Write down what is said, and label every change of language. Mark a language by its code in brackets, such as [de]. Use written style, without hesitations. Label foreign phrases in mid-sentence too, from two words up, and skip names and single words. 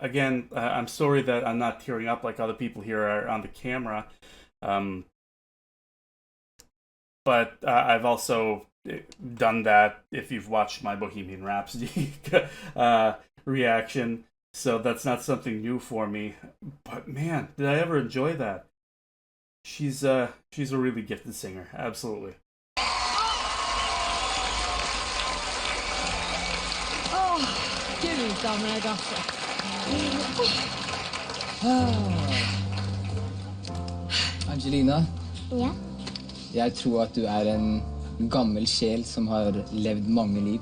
[en] Again, I'm sorry that I'm not tearing up like other people here are on the camera, but I've also done that if you've watched my Bohemian Rhapsody reaction, so that's not something new for me. But man, did I ever enjoy that. She's a really gifted singer, absolutely. [no] Gud av meg, altså. Angelina, Ja. jeg tror at du er en gammel sjel som har levd mange liv.